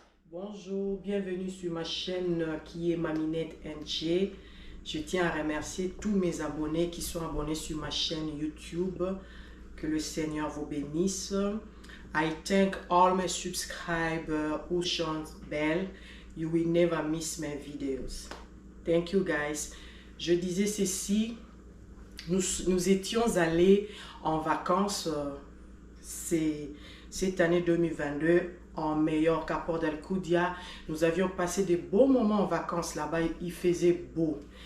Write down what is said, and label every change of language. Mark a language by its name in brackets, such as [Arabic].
[French] Bonjour, bienvenue sur ma chaîne qui est Maminette NJ. Je tiens à remercier tous mes abonnés qui sont abonnés sur ma chaîne YouTube. Que le Seigneur vous bénisse. [English] I thank all my subscribers who share bell. You will never miss my videos. Thank you guys. [French] Je disais ceci, nous étions allés en vacances cette année 2022 en Mallorca, Port d'Alcudia. Nous avions passé de beaux moments en vacances là-bas. Il faisait beau.